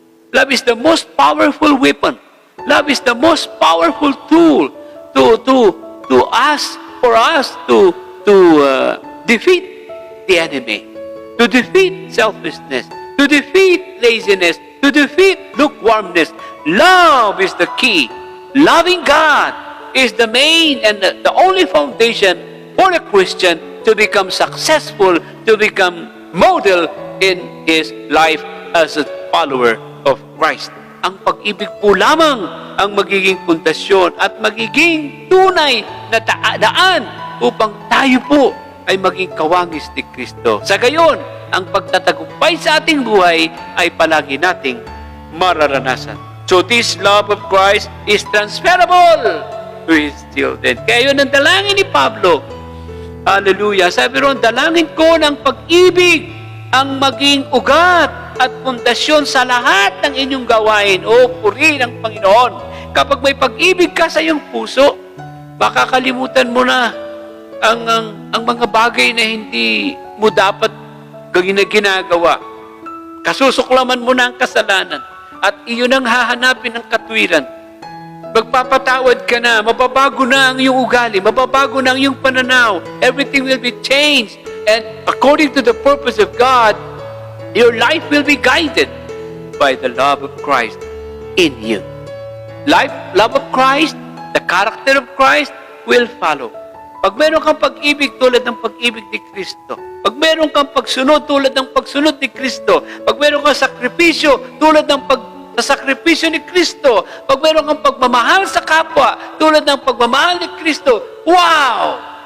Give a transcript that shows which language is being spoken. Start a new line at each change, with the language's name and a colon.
English: Love is the most powerful weapon. Love is the most powerful tool to us, for us to defeat the enemy, to defeat selfishness, to defeat laziness, to defeat lukewarmness. Love is the key. Loving God is the main and the only foundation for a Christian to become successful, to become model in his life as a follower of Christ.
Filipino: Ang pag-ibig po lamang ang magiging pundasyon at magiging tunay na daan upang tayo po ay maging kawangis ni Kristo. Sa gayon, ang pagtatagumpay sa ating buhay ay palagi nating mararanasan.
English: So this love of Christ is transferable to His children.
Filipino: Kaya yun ang dalangin ni Pablo. Hallelujah. Sabi ron, dalangin ko ng pag-ibig ang maging ugat at pundasyon sa lahat ng inyong gawain. O puri ng Panginoon. Kapag may pag-ibig ka sa iyong puso, baka kalimutan mo na ang mga bagay na hindi mo dapat ginagawa. Kasusuklaman mo na ang kasalanan at iyon ang hahanapin ng katwiran. Magpapatawad ka na, mababago na ang iyong ugali, mababago na ang iyong pananaw.
English: Everything will be changed. And according to the purpose of God, your life will be guided by the love of Christ in you. Love of Christ, the character of Christ will follow.
Filipino: Pag meron kang pag-ibig tulad ng pag-ibig ni Kristo, pag meron kang pagsunod tulad ng pagsunod ni Kristo, pag meron kang sakripisyo tulad ng sakripisyo ni Kristo, pag meron kang pagmamahal sa kapwa tulad ng pagmamahal ni Kristo, wow!